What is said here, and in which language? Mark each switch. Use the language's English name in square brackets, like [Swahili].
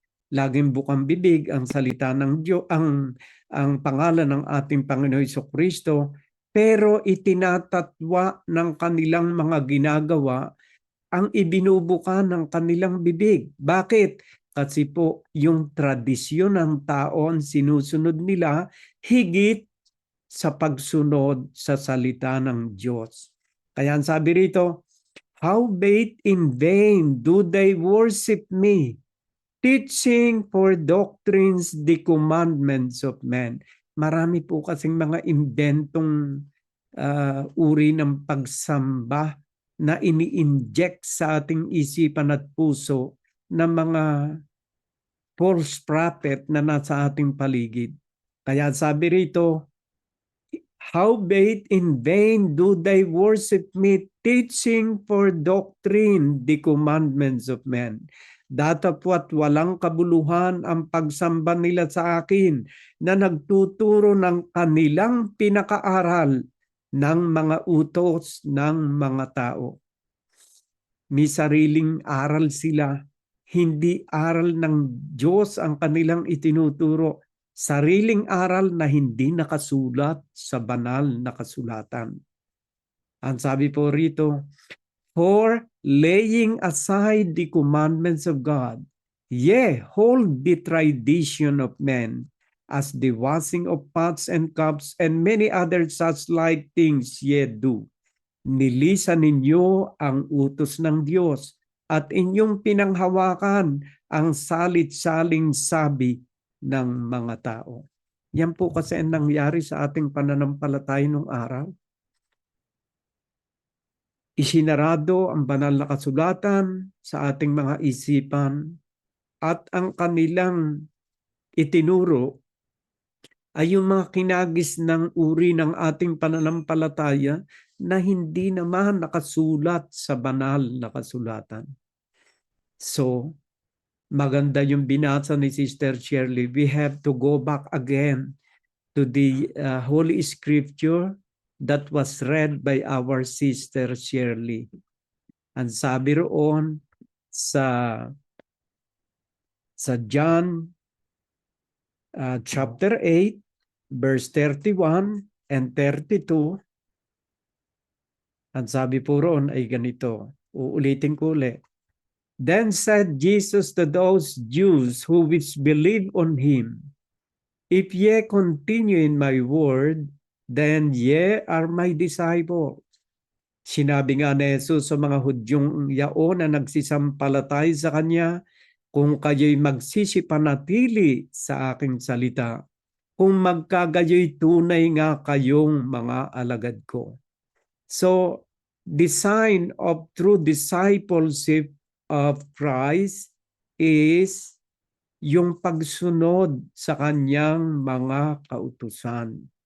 [Filipino] Laging bukang bibig ang salita ng Diyos, ang pangalan ng ating Panginoon Jesucristo, pero itinatatwa ng kanilang mga ginagawa ang ibinubuka ng kanilang bibig. Bakit? Kasi po yung tradisyon ng tao ang sinusunod nila higit sa pagsunod sa salita ng Diyos. Kaya ang sabi rito, [English] howbeit in vain do they worship me, teaching for doctrines the commandments of men. [Filipino] Marami po kasing mga inventong uri ng pagsamba na ini-inject sa ating isipan at puso ng mga false prophet na nasa ating paligid. Kaya sabi rito, [English] howbeit in vain do they worship me, teaching for doctrine the commandments of men. [Filipino] Datapwat walang kabuluhan ang pagsamba nila sa akin na nagtuturo ng kanilang pinakaaral ng mga utos ng mga tao. May sariling aral sila, hindi aral ng Diyos ang kanilang itinuturo. Sariling aral na hindi nakasulat sa banal na kasulatan. Ang sabi po rito, [English] for laying aside the commandments of God, yea, hold the tradition of men, as the washing of pots and cups and many other such like things ye do. [Filipino] Nilisan ninyo ang utos ng Diyos at inyong pinanghawakan ang salit-saling sabi ng mga tao. Yan po kasi ang nangyari sa ating pananampalataya nung araw. Isinarado ang banal na kasulatan sa ating mga isipan at ang kanilang itinuro ay yung mga kinagis ng uri ng ating pananampalataya na hindi naman nakasulat sa banal na kasulatan. So, maganda yung binasa ni Sister Shirley. [English] We have to go back again to the Holy Scripture that was read by our Sister Shirley. [Filipino] Ang sabi roon sa John chapter 8, verse 31 and 32, ang sabi po roon ay ganito. Uulitin ko ulit. [English] Then said Jesus to those Jews who which believe on him, if ye continue in my word, then ye are my disciples. [Filipino] Sinabi nga ni Jesus sa mga Hudyong yaon na nagsisampalatay sa kanya, kung kayo'y magsisipanatili sa aking salita, kung magkagayo'y tunay nga kayong mga alagad ko. [English] So, the sign of true discipleship of Christ is [Filipino] yung pagsunod sa kanyang mga kautusan.